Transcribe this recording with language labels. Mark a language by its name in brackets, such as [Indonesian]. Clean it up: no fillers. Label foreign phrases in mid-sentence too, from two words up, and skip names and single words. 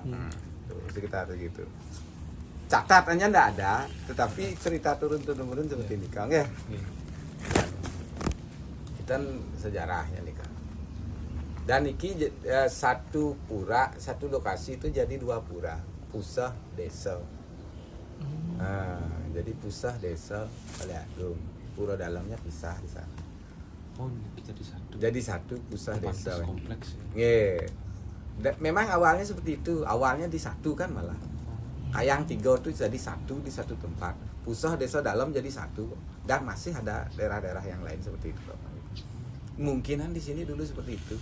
[Indonesian] Tuh, sekitar segitu. Catatannya enggak ada, tetapi cerita turun-temurun seperti ini Kang ya. Itu sejarahnya nih Kang. Dan iki satu pura, satu lokasi itu jadi dua pura, pusah desa. Jadi pusah desa Baliadung. Pura dalamnya pisah di sana. Oh, jadi satu. Jadi satu pusah desa. Kompleks. Yeah. Memang awalnya seperti itu. Awalnya disatukan malah. Kayang tiga itu jadi satu di satu tempat. Pusah desa dalam jadi satu. Dan masih ada daerah-daerah yang lain seperti itu. Mungkinan di sini dulu seperti itu.